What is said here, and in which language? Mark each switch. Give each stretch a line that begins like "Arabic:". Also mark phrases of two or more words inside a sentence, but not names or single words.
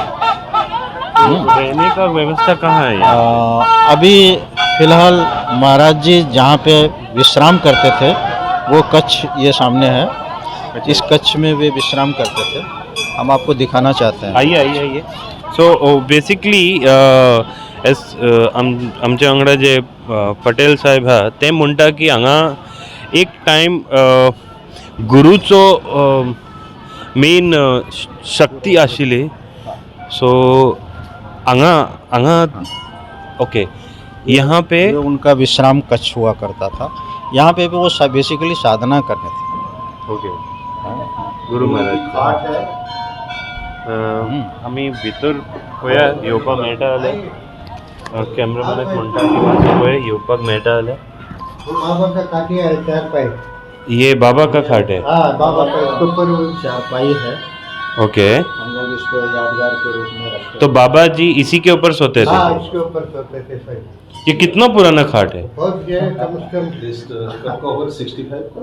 Hindi: रहने का व्यवस्था कहाँ है यहाँ? अभी फिलहाल महाराज जी जहाँ पे विश्राम करते थे वो कच्छ ये सामने है। इस कच्छ में वे विश्राम करते थे। हम आपको दिखाना चाहते हैं। आइए।
English: so basically
Konkani: आमचे वांगडा जे पटेल साहेब हा ते म्हणटा की हांगा एक टायम गुरूचो मेन शक्ती आशिल्ली। सो हांगा ओके,
Hindi: यहाँ पे उनका विश्राम कच्छ हुआ करता था। यहाँ पे भी वो बेसिकली साधना करते थे। ओके।
Konkani: गुरु महाराज आम्ही भितर पळया येवपाक मेळटा जाल्यार कॅमेरामॅनाक म्हणटा की मातशें पळय येवपाक मेळटा जाल्यार।
Hindi: बाबा का काठी है, 4 पाई। ये बाबा का खाट है? हाँ, बाबा का ऊपर 4 पाई है। ओके। हम लोग इसको यादगार के रूप में रखते। तो बाबा जी इसी के ऊपर सोते थे? हाँ, इसके ऊपर सोते थे सही। ये कितना पुराना खाट है? बहुत ये कम से कम लिस्ट कब का होगा? 65 का?